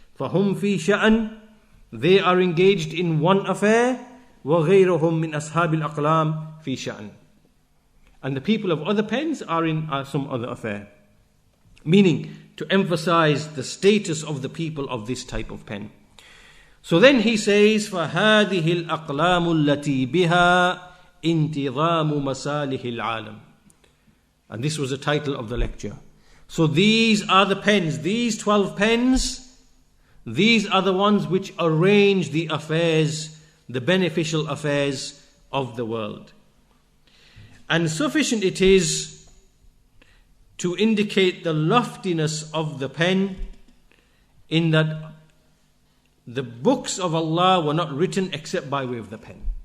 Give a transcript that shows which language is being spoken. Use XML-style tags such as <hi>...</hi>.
<ar>فَهُمْ فِي شَأْنٍ.</ar> <en>They are engaged in one affair.</en> <ar>وَغَيْرُهُمْ مِنْ أَصْحَابِ الْأَقْلَامِ فِي شَأْنٍ.</ar> <en>And the people of other pens are in some other affair. Meaning to emphasize the status of the people of this type of pen. So then he says,</en> <ar>فَهَذِهِ الْأَقْلَامُ الَّتِي بِهَا انْتِظَامُ مَسَالِهِ الْعَالَمِ.</ar> <en>And this was the title of the lecture. So these are the pens, these 12 pens, these are the ones which arrange the affairs, the beneficial affairs of the world. And sufficient it is to indicate the loftiness of the pen in that the books of Allah were not written except by way of the pen.</en>